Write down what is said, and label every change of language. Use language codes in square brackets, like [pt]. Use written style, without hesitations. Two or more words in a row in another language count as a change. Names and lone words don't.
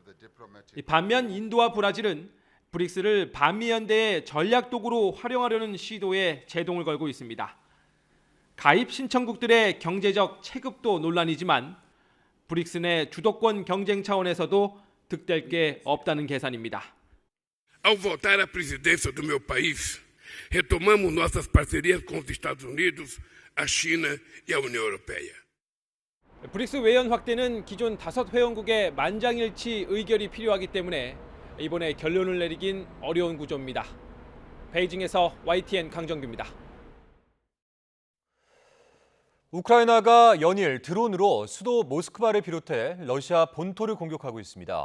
[ko] 반면 인도와 브라질은 브릭스를 반미연대의 전략 도구로 활용하려는 시도에 제동을 걸고 있습니다. 가입 신청국들의 경제적 체급도 논란이지만 브릭스 내 주도권 경쟁 차원에서도 득될 게 없다는 계산입니다. [pt] Ao voltar à presidência do meu país, retomamos nossas parcerias com os Estados Unidos, a China e a União Europeia. [ko] 브릭스 외연 확대는 기존 5회원국의 만장일치 의결이 필요하기 때문에 이번에 결론을 내리긴 어려운 구조입니다. 베이징에서 YTN 강정규입니다. 우크라이나가 연일 드론으로 수도 모스크바를 비롯해 러시아 본토를 공격하고 있습니다.